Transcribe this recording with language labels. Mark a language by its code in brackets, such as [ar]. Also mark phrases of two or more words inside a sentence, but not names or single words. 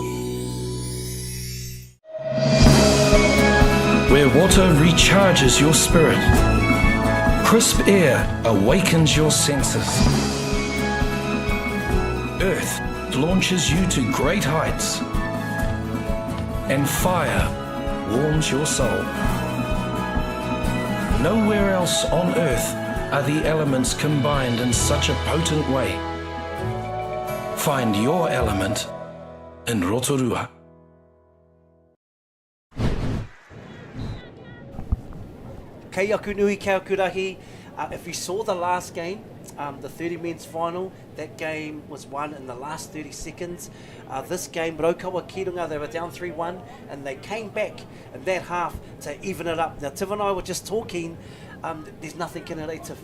[en] Where water recharges your spirit, crisp air awakens your senses, earth launches you to great heights, and fire warms your soul. Nowhere else on earth are the elements combined in such a potent way. Find your element in Rotorua. [mi] kei aku nui kia kurahi. [en] If you saw the last game, the 30 men's final, that game was won in the last 30 seconds. This game, Raukawa Kirunga, they were down 3-1 and they came back in that half to even it up. Now, Tiv and I were just talking, there's nothing in it, Tiv.